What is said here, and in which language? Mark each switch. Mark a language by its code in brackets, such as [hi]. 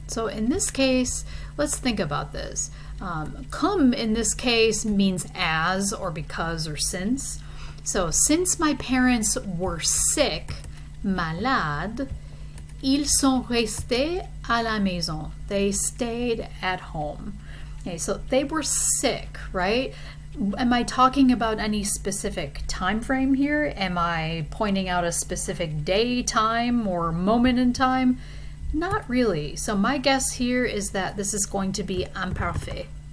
[en] So in this case, let's think about this. Comme in this case means as or because or since. So since my parents were sick, malade, [fr] Ils sont restés à la maison. [en] They stayed at home. Okay, so they were sick, right? Am I talking about any specific time frame here? Am I pointing out a specific day, time, or moment in time? Not really. So my guess here is that this is going to be imparfait.